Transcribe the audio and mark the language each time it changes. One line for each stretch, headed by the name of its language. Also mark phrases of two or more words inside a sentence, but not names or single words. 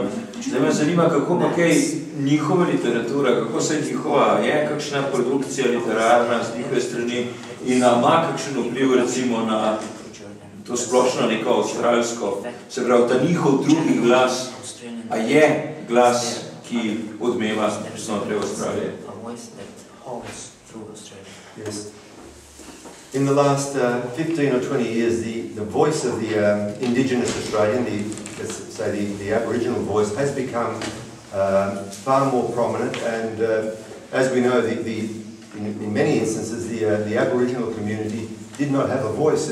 Slovenian: Zdaj me zanima, kako pa kaj njihova literatura, kako se njihova je, kakšna produkcija literarna z njihove strani in ima kakšen vpliv recimo na to splošno neko avstralsko, se pravi, ta njihov drugi glas, a je glas, ki odmeva znotraj Avstralije.
English: Yes. In the last 15 or 20 years, the voice of the indigenous Australian, the Aboriginal voice, has become far more prominent, and as we know, in many instances, the Aboriginal community did not have a voice.